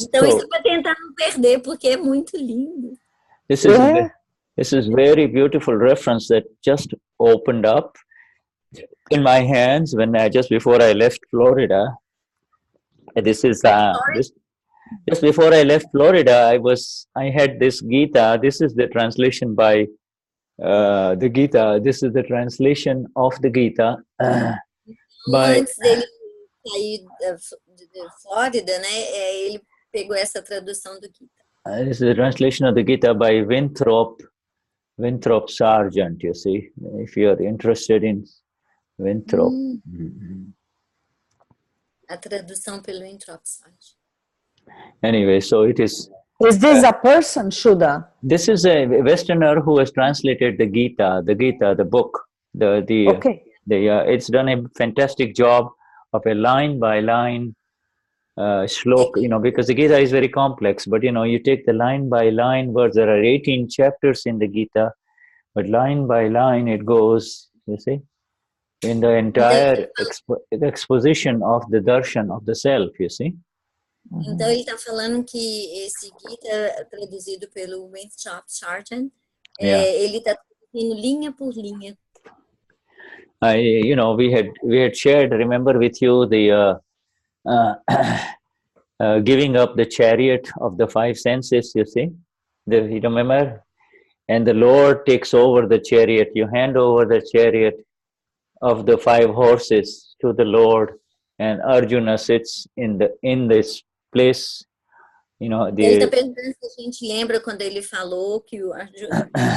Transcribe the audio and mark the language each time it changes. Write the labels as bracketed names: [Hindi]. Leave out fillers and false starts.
[Portuguese] Então, isso é para tentar não perder, porque é muito lindo. [English] This is very beautiful reference that just opened up in my hands when just before I left Florida. This is just before I left Florida. I had this Gita. This is the translation by the Gita. This is the translation of the Gita by. [Portuguese] Antes dele sair de Flórida, né? Ele pegou essa tradução do Gita. [English] This is the translation of the Gita by Winthrop Sargent, you see, if you are interested in Winthrop. [Portuguese] A tradução pelo Winthrop Sargent. [English] Anyway, so it is... Is this a person, Shuddha? This is a Westerner who has translated the Gita, the book. Okay. It's done a fantastic job of a line-by-line shlok, because the Gita is very complex, but you take the line by line words. There are 18 chapters in the Gita, but line by line it goes, you see, in the entire exposition of the darshan of the self, you see. [Portuguese] Então ele está falando que esse Gita traduzido pelo Winthrop Sargent, ele está traduzindo linha por linha. [English] We had shared, remember with you, the giving up the chariot of the five senses, you see, you remember? And the Lord takes over the chariot. You hand over the chariot of the five horses to the Lord, and Arjuna sits in this place. [Portuguese] Ele está perguntando se a gente lembra quando ele falou que o Arjuna.